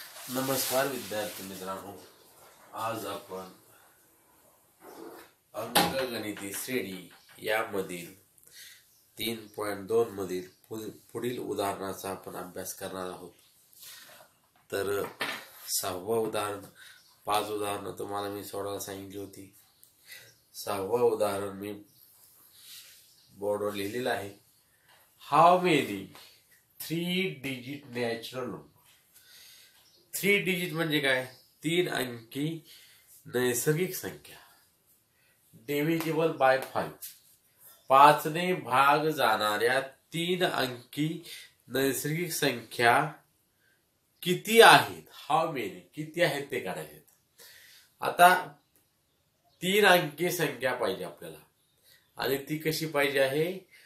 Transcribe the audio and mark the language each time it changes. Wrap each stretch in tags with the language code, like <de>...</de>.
<mr>नमस्कार विद्यार्थी मित्रांनो, आज आपण अंकगणिती श्रेणी यामधील 3.2 मधील पुढील उदाहरणाचा आपण अभ्यास करणार आहोत। तर 6वा उदाहरण, 5 उदाहरणं तुम्हाला मी सोडवायला सांगितली होती। 6वा उदाहरण मी बोर्डवर लिहिलेलं आहे।</mr> <en>How many 3 digit natural number.</en> <mr>3 digit म्हणजे काय? 3 अंकी नैसर्गिक संख्या</mr> <en>divisible by 5,</en> <mr>5 ने भाग जाणाऱ्या 3 अंकी नैसर्गिक संख्या किती आहेत?</mr> <en>how many</en> <mr>किती आहेत ते काढायचे। आता 3 अंकी संख्या पाहिजे आपल्याला आणि ती कशी पाहिजे आहे?</mr>